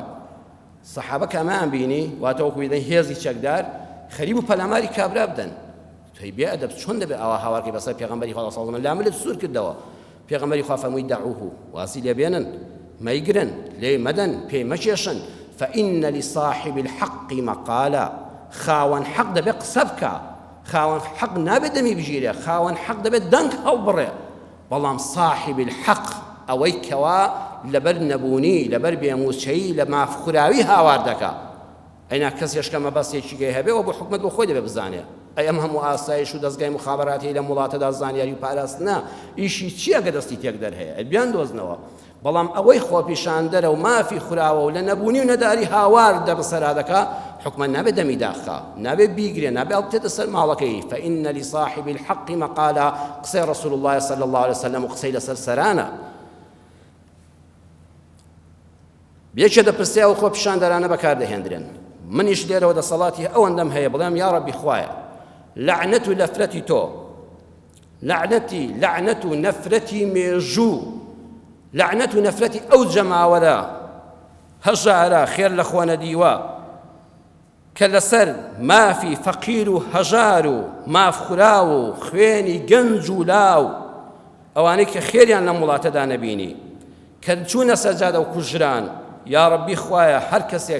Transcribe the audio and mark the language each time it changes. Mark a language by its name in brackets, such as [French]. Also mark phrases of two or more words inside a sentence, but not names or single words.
[Central Kurdish] سەحابە کەمایان بینی واتە وەکو دەی هێزی چەکدار خەریب و پەلاماری کابرا بدەن، تۆی بێ ئەدەب چۆن دەبێ ئەوە هاوارکەی بەسەر پێغەمبەری خوا [Arabic] صلی الله علیه وسلم [Central Kurdish] لا ملت سوور کردەوە. پێغەمبەری خوا فەرمووی دەعوه، واسی لێ بێنن، مەیگرن، لێ مەدەن، پێی مەچێشن، [Arabic] فإن لصاحب الحق مقالا، [Central Kurdish] خاوەن حەق دەبێ قسە بکە، خاوەن حەق نابێت دەمی بژیرێ، خاوەن حەق دەبێت دەنگ هەڵبڕێ، بەڵام [Arabic] صاحب الحەق [Central Kurdish] ئەوەی کەوا لەبەر نەبوونی لەبەر بێموچەیی لە مافخوراوی هاوار دەکا ئەینا کەسێشکە مەبەستێکی گەی هەبێ و بۆ حکومەت بۆ خۆی دەبێ بزانێ ئەی ئەم هەموو ئاسایش و دەستگای مخابەراتی لە وڵاتەدا زانیاری و پاراستنە ئیشی چییە کە دەستی تێک دەرهەیە بیان دۆزنەوە بەڵام ئەوەی خۆپیشاندەرە و مافی خوراوە و لە نەبوونی و نەداری هاوار دەبسەرا دەکا حکومەت نابێت دەمی داخا نابێت بیگرێ نابێت بتێتە سەر ماڵەکەی [Arabic] فإن لصاحب الحق مقالا [Central Kurdish] قسەی [Arabic] رسول الله صلى الله عليه وسلم [Central Kurdish] و قسەی لەسەر سەرانە یەکێ دەپرسێ و خۆپیشاندەرانە بەکاردەهێنرێن منیش لێرەوە دەسەڵاتی ئەوەندەم هەیە بڵێم یا ڕەبی خوایە لعنەت و نەفرەتی تۆ لعنەت و نەفرەتی مێژوو لعنەت و نەفرەتی ئەو جەماوەرە هەژارە خێر لە خۆ نەدیوە کە لەسەر مافی فەقیر و هەژار و مافخورا و خوێنی گەنج و لاو ئەوانەی کە خێریان لەم وڵاتەدا نەبینی کە چوونە سەجادە و کوژران یا ڕەبی خوایە هەر کەسێک